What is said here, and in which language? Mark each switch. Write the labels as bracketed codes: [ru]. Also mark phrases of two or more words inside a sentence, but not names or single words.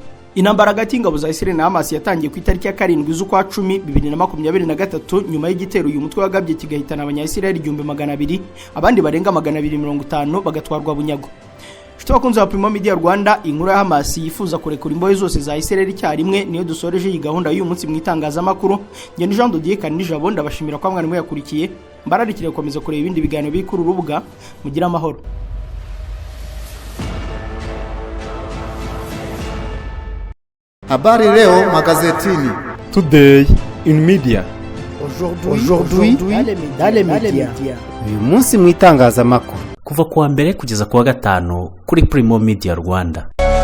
[rw] Intambara hagati y'ingabo za Isiraheli na Hamas yatangiye ku itariki ya 7 z'ukwa 10 2023 nyuma y'igitero uyu mutwe wagabye kigahitana abanya-Isiraheli 200, abandi barenga 250 bagatwarwa bunyago. Shito bakunze Primo Media Rwanda, inkuru ya Hamas yifuza kurekura imbohe zose za Isiraheli cyarimwe niyo dusoreje iyi gahunda y'uyu munsi mu itangazamakuru. Ngende Jean de Dieu Kanijabo ndabashimira kwa mwari yakurikiye, mbararikire gukomeza kureba ibindi biganiro bikuru rubuga. Mugira amahoro. [sw] Habari leo magazetini. [en] Today in media. [fr] Aujourd'hui dans les médias. [rw] Uyu munsi mu itangazamakuru. Kuva kuwa mbere kugeza kuwa gatanu kuri Primo Media Rwanda.